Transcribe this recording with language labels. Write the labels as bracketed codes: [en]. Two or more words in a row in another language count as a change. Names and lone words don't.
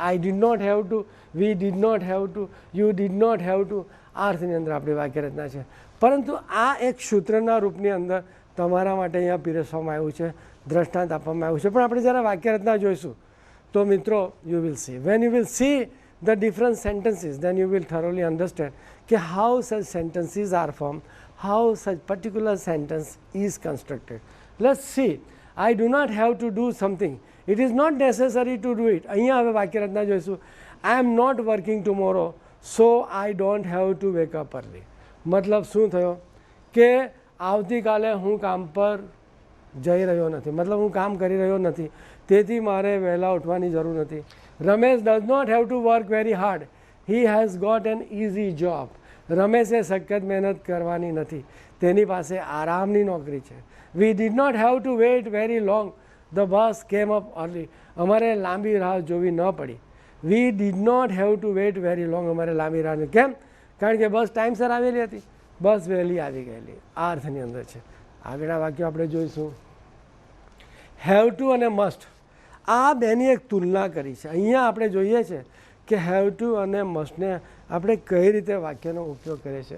[en] I did not have to, we did not have to, you did not have to. [gu] આ અર્થની અંદર આપણી વાક્ય રચના છે. પરંતુ આ એક સૂત્રના રૂપની અંદર તમારા માટે અહીંયા પીરસવામાં આવ્યું છે, દ્રષ્ટાંત આપવામાં આવ્યું છે. પણ આપણે જ્યારે વાક્ય રચના જોઈશું તો મિત્રો [en] you will see, when you will see the different sentences then you will thoroughly understand કે how such sentences are formed, how such particular sentence is constructed. Let's see. I do not have to do something, it is not necessary to do it. [gu] અહીંયા હવે વાક્ય રચના જોઈશું. [en] I am not working tomorrow so I don't have to wake up early. [gu] મતલબ શું થયો કે આવતીકાલે હું કામ પર જઈ રહ્યો નથી, મતલબ હું કામ કરી રહ્યો નથી તેથી મારે વહેલા ઉઠવાની જરૂર નથી. [en] રમેશ does not have to work very hard, he has got an easy job. [gu] રમેશે સખત મહેનત કરવાની નથી, તેની પાસે આરામની નોકરી છે. [en] We did not have to wait very long, the bus came up early. [gu] અમારે લાંબી રાહ જોવી ન પડી. [en] We did not have to wait very long, [gu] અમારે લાંબી રાહ કેમ? કારણ કે બસ ટાઈમસર આવેલી હતી, બસ વહેલી આવી ગયેલી. આ અર્થની અંદર છે. આગળના વાક્યો આપણે જોઈશું. [en] have to [gu] અને મસ્ટ આ બેની એક તુલના કરી છે. અહીંયા આપણે જોઈએ છે કે [en] have to [gu] અને મસ્ટને આપણે કઈ રીતે વાક્યનો ઉપયોગ કરીએ છીએ.